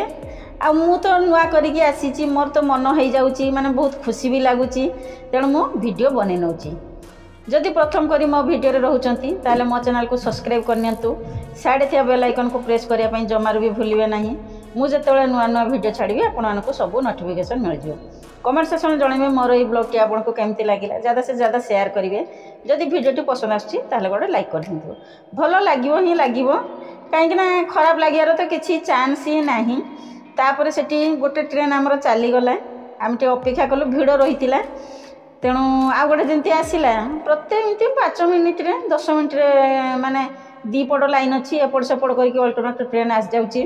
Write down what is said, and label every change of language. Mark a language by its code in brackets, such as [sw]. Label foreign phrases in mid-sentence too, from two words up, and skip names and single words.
[or] ଆଉ ମୁଁ ତ ନୂଆ କରିକି ଆସିଛି, ମୋର ତ ମନ ହେଇଯାଉଛି, ମାନେ ବହୁତ ଖୁସି ବି ଲାଗୁଛି, ତେଣୁ ମୁଁ ଭିଡ଼ିଓ ବନେଇ ନେଉଛି। ଯଦି ପ୍ରଥମ କରି ମୋ ଭିଡ଼ିଓରେ ରହୁଛନ୍ତି ତାହେଲେ ମୋ ଚ୍ୟାନେଲକୁ ସବସ୍କ୍ରାଇବ୍ କରିନିଅନ୍ତୁ, ସାଇଡ଼୍ ଥିବା [en] bell iconku [or] ପ୍ରେସ୍ କରିବା ପାଇଁ ଜମାରୁ ବି ଭୁଲିବେ ନାହିଁ। ମୁଁ ଯେତେବେଳେ ନୂଆ ନୂଆ ଭିଡ଼ିଓ ଛାଡ଼ିବି ଆପଣମାନଙ୍କୁ ସବୁ ନୋଟିଫିକେସନ୍ ମିଳିଯିବ। [en] comment sectionre [or] ଜଣାଇବେ ମୋର ଏହି ବ୍ଲଗ୍ଟି ଆପଣଙ୍କୁ କେମିତି ଲାଗିଲା, [hi] ज़्यादा से ज़्यादा [or] ସେୟାର କରିବେ। ଯଦି ଭିଡ଼ିଓଟି ପସନ୍ଦ ଆସୁଛି ତାହେଲେ ଗୋଟେ ଲାଇକ୍ କରିଦିଅନ୍ତୁ। ଭଲ ଲାଗିବ ହିଁ ଲାଗିବ, କାହିଁକିନା ଖରାପ ଲାଗିବାର ତ କିଛି ଚାନ୍ସ ହିଁ ନାହିଁ। ତାପରେ ସେଠି ଗୋଟେ ଟ୍ରେନ୍ ଆମର ଚାଲିଗଲା, ଆମେ ଟିକେ ଅପେକ୍ଷା କଲୁ, ଭିଡ଼ ରହିଥିଲା, ତେଣୁ ଆଉ ଗୋଟେ ଯେମିତି ଆସିଲା ପ୍ରତ୍ୟେକ ଏମିତି 5 ମିନିଟ୍ରେ 10 ମିନିଟ୍ରେ ମାନେ ଦୁଇପଟ ଲାଇନ୍ ଅଛି, ଏପଟ ସେପଟ କରିକି [en] alternate train [or] ଆସିଯାଉଛି।